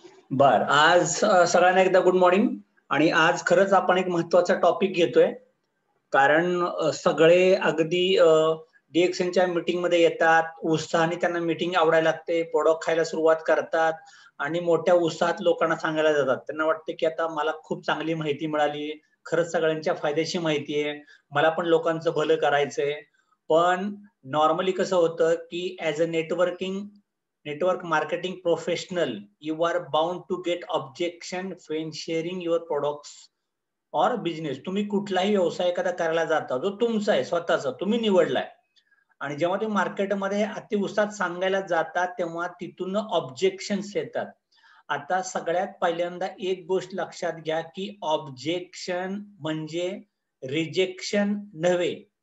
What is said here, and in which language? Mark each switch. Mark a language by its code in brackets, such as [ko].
[mr] बर, आज सगळ्यांना एकदा गुड मॉर्निंग. आणि आज खरंच आपण एक महत्वाचा टॉपिक घेतोय, कारण सगळे अगदी DXNच्या मीटिंग मध्ये येतात, उत्साहाने त्यांना मीटिंग आवडायला लागते, प्रोडक्ट खायला सुरुवात करतात आणि मोठ्या उत्साहात लोकांना सांगायला जातात. त्यांना वाटते की आता मला खूप चांगली माहिती मिळाली, खरंच सगळ्यांच्या फायद्याची माहिती आहे, मला पण लोकांचं भलं करायचंय. पण नॉर्मली कसं होतं की [en] As a network marketing professional you are bound to get objection when sharing your products or business. [mr] तुम्ही कुठलाही व्यवसाय एखादा करायला जाता जो तुमचा आहे, स्वतःचा, तुम्ही निवडलाय, आणि जेव्हा तुम्ही मार्केटमध्ये अतिउत्साहात सांगायला जातात तेव्हा तिथून ऑब्जेक्शन्स येतात. आता सगळ्यात पहिल्यांदा एक गोष्ट लक्षात घ्या की ऑब्जेक्शन म्हणजे रिजेक्शन नव्हे.